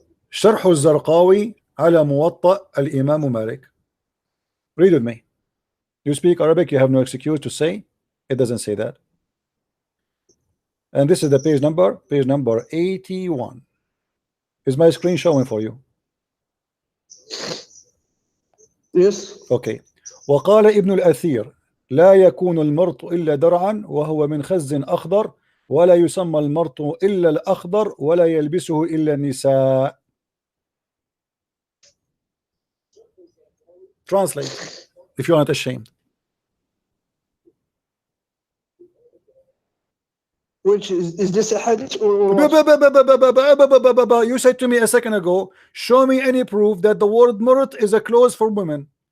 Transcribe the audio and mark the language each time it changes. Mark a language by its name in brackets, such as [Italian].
[Arabic] شرح الزرقاوي على موطأ الإمام مالك. [English] Read with me. You speak Arabic, you have no excuse to say it doesn't say that. And this is the page number 81. Is my screen showing for you? Yes. Okay. [Arabic] وقال ابن الأثير لا يكون المرط إلا درعا وهو من خز أخضر ولا يسمى المرط إلا الأخضر ولا يلبسه إلا النساء. [English] Translate if you are not ashamed. Which is this a hadith or what? You said to me a second ago, show me any proof that the word murt is a clause for women.